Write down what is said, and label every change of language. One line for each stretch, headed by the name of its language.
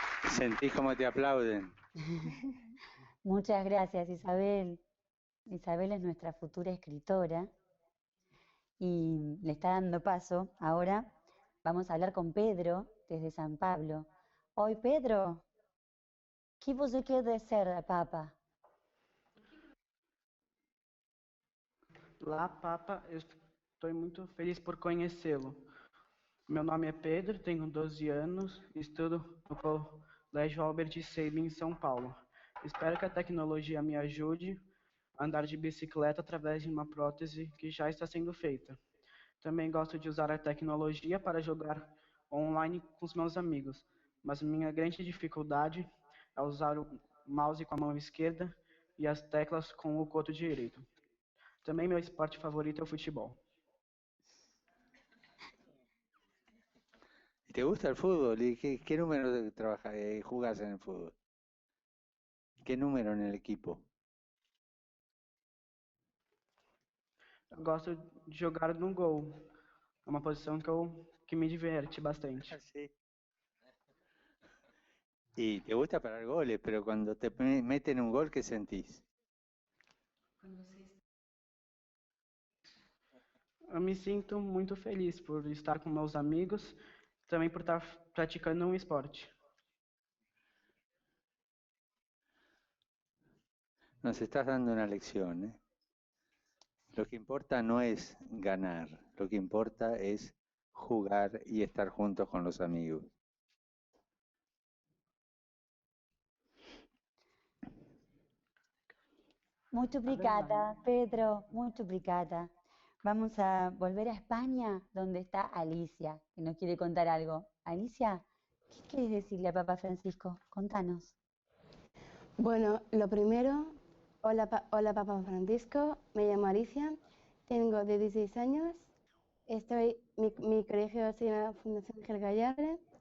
Spanish: Sentís como te aplauden. Muchas gracias Isabel. Isabel es nuestra futura escritora y le está dando paso. Ahora vamos a hablar con Pedro desde San Pablo. Hoy Pedro, ¿qué
Portuguese: você quer ser,
Spanish: Papa?
Portuguese: Olá, Papa, eu estou muito feliz por conhecê-lo. Meu nome é Pedro, tenho 12 anos, estudo no Colégio Albert Sabin, em São Paulo. Espero que a tecnologia me ajude a andar de bicicleta através de uma prótese que já está sendo feita. Também gosto de usar a tecnologia para jogar online com os meus amigos, mas minha grande dificuldade é usar o mouse com a mão esquerda e as teclas com o coto direito. Também meu esporte favorito é o futebol.
Spanish: ¿Y te te gusta el fútbol? ¿Y qué número jugás en el fútbol? ¿Qué número en el equipo?
Portuguese: Eu gosto de jogar no gol. É uma posição que me diverte bastante.
Spanish: Sí. Y te gusta parar goles, pero cuando te meten un gol, ¿qué sentís?
Portuguese: Eu me sinto muito feliz por estar com meus amigos, também por estar praticando um esporte.
Spanish: Nos estás dando una lección, ¿eh? Lo que importa no es ganar, lo que importa es jugar y estar juntos con los amigos.
Portuguese: Muito obrigada, Pedro, muito obrigada.
Spanish: Vamos a volver a España, donde está Alicia, que nos quiere contar algo. Alicia, ¿qué quieres decirle a Papa Francisco? Contanos. Bueno, lo primero, hola Papa Francisco, me llamo Alicia, tengo 16 años, mi colegio se llama Fundación Ángel Gallarre.